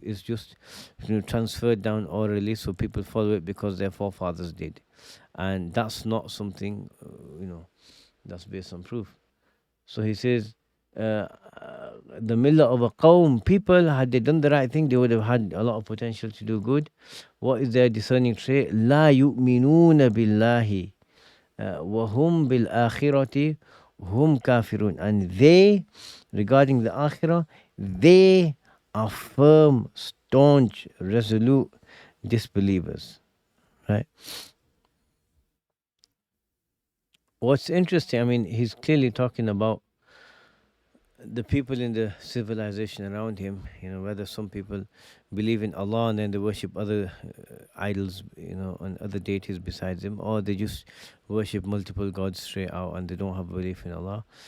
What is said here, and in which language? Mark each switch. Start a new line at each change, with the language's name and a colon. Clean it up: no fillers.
English: It's just transferred down orally, so people follow it because their forefathers did, and that's not something that's based on proof. So he says, the millah of a qawm, people, had they done the right thing, they would have had a lot of potential to do good. What is their discerning trait?
Arabic: لا يؤمنون بالله وهم بالآخرة هم كافرون.
English: And they, regarding the akhirah, they are firm, staunch, resolute disbelievers. Right? What's interesting, I mean, he's clearly talking about the people in the civilization around him, whether some people believe in Allah and then they worship other idols, and other deities besides him, or they just worship multiple gods straight out and they don't have belief in Allah.